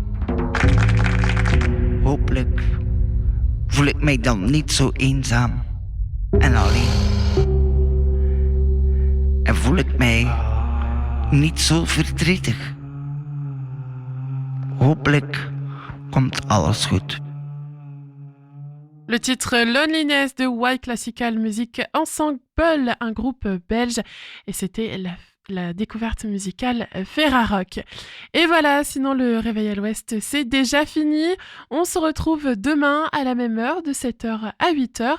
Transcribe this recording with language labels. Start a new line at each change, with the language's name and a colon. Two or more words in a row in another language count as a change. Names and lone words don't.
Dutch: Hopelijk voel ik mij dan niet zo eenzaam en alleen. En voel ik mij niet zo verdrietig. Hopelijk komt alles goed.
French: Le titre Loneliness de Y Classical Music Ensemble, un groupe belge, et c'était la découverte musicale Ferrarock. Et voilà, sinon le Réveil à l'Ouest, c'est déjà fini. On se retrouve demain à la même heure, de 7h à 8h.